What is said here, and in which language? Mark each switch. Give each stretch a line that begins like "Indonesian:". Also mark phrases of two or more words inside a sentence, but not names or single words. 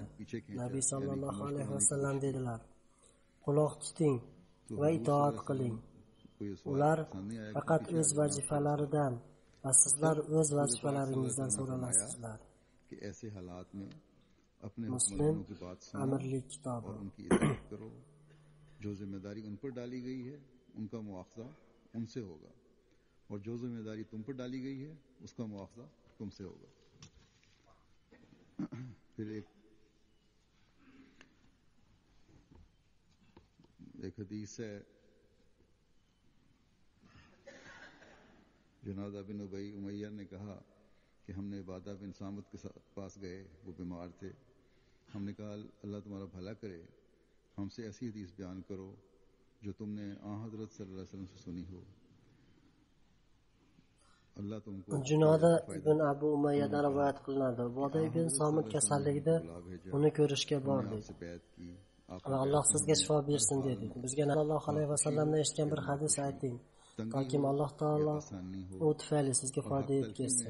Uzbek: Nabiy
Arabic: صلى الله عليه وسلم
Uzbek: dedilar, quloq tuting va itoat qiling. Ular faqat o'z vazifalaridan va sizlar o'z vazifalaringizdan so'ralasizlar. Muslim amirlik kitobi.
Urdu: جو ذمہ داری ان پر ڈالی گئی ہے ان کا معاوضہ ان سے ہوگا اور جو ذمہ داری تم پر ڈالی گئی ہے اس کا معاوضہ تم سے ہوگا. پھر ایک حدیث ہے، جنادہ بن ابی امیہ نے کہا کہ ہم نے عبادہ بن صامت کے پاس گئے، وہ بیمار تھے. ہم نے کہا اللہ تمہارا بھلا کرے، ہم سے ایسی حدیث بیان کرو جو تم نے حضرت
Arabic: صلى الله عليه وسلم
Urdu: سے سنی ہو. اللہ تم کو
Uzbek: Junoda ibn Abu Umayyadan rivoyat qilinadi. Boda ibn Somit kasalligida uni ko'rishga bordik. Va Alloh sizga shifo bersin dedik. Bizga
Arabic: صلى الله عليه وسلم
Uzbek: eshitgan bir hadis ayting. toki alloh taolo u tufayli sizga foyda yetkazsin.